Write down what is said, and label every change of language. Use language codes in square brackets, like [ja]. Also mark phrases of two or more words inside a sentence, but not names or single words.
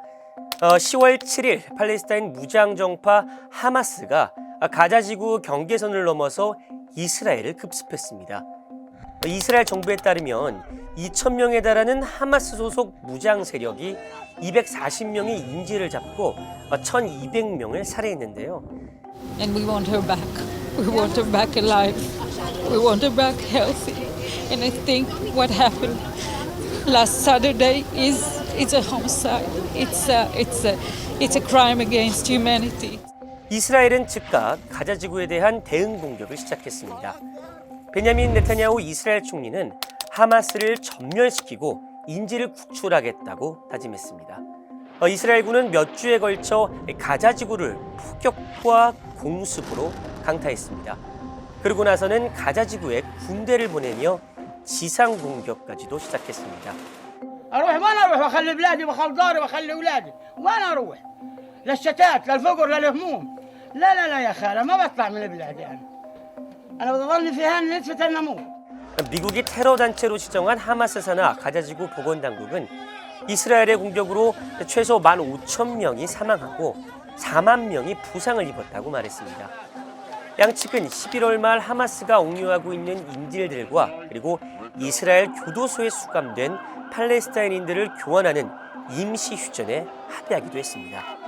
[ko] 10월 7일 팔레스타인 무장정파 하마스가 가자지구 경계선을 넘어서 이스라엘을 급습했습니다. 이스라엘 정부에 따르면 2,000명에 달하는 하마스 소속 무장 세력이 240명의 인질을 잡고 1,200명을 살해했는데요. [en] And we want her back. We want her back alive. We want her back healthy. And I think what happened last Saturday is a homicide. It's a crime against humanity. [ko] 이스라엘은 즉각 가자지구에 대한 대응 공격을 시작했습니다. 베냐민 네타냐후 이스라엘 총리는 하마스를 전멸시키고 인질을 구출하겠다고 다짐했습니다. 이스라엘군은 몇 주에 걸쳐 가자지구를 폭격과 공습으로 강타했습니다. 그러고 나서는 가자지구에 군대를 보내며 지상 공격까지도 시작했습니다. [ar] اروح ما اروح واخلي بلادي واخلي داري واخلي اولادي وين اروح للشتات للفقر للهموم لا يا خاله ما بطلع من بلادي انا بضلني فيها نتفة النمو. [ko] 미국이 테러 단체로 지정한 하마스 산하 가자지구 보건당국은 이스라엘의 공격으로 최소 15,000명이 사망하고 4만 명이 부상을 입었다고 말했습니다. 양측은 11월 말 하마스가 옥류하고 있는 인질들과 그리고 이스라엘 교도소에 수감된 팔레스타인인들을 교환하는 임시 휴전에 합의하기도 했습니다.